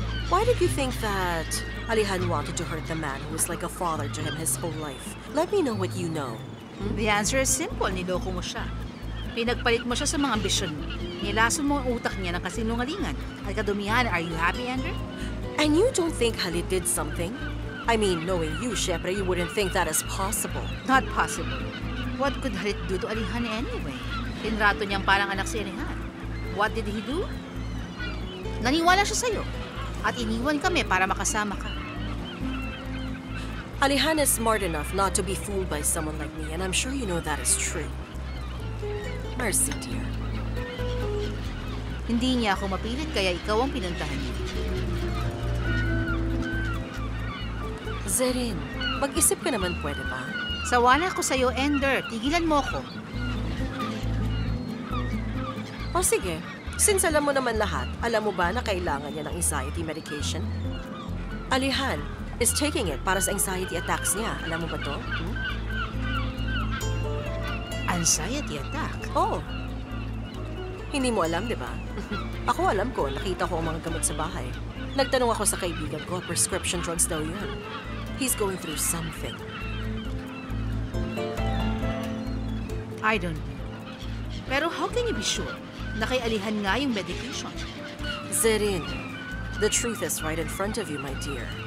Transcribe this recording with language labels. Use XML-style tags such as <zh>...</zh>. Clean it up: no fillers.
<en>Why did you think that Alihan wanted to hurt the man who was like a father to him his whole life? Let me know what you know. The answer is simple.</en> <tl>Niloko mo siya. Pinagpalit mo siya sa mga ambisyon mo. Nilason mo ang utak niya ng kasinungalingan. At kadumihan,</tl> <en>are you happy, Ender? And you don't think Halit did something? I mean, knowing you, syempre, you wouldn't think that is possible. Not possible. What could Halit do to Alihan anyway?</en> <tl>Tinrato niyang parang anak si Alihan.</tl> <en>What did he do?</en> <tl>Naniwala siya sa'yo. At iniwan kami para makasama ka.</tl> <en>Alihan is smart enough not to be fooled by someone like me, and I'm sure you know that is true. Mercy, dear.</en> <tl>Hindi niya ako mapilit kaya ikaw ang pinuntahan niya. Zerin, mag-isip ka naman, pwede ba? Sawa na ako sa'yo, Ender. Tigilan mo ako. O sige, since alam mo naman lahat, alam mo ba na kailangan niya ng anxiety medication?</tl> <en>Alihan is taking it</en> <tl>para sa anxiety attacks niya. Alam mo ba to?</tl> <en>Anxiety attack?</en> <tl>Oo. Hindi mo alam, di ba? Ako alam ko, nakita ko ang mga gamot sa bahay. Nagtanong ako sa kaibigan ko, prescription drugs daw yun.</tl> <en>He's going through something. I don't know. Pero how can you be sure</en> <tl>na kay Alihan nga yung</tl> <en>medication? Zerin, the truth is right in front of you, my dear.</en>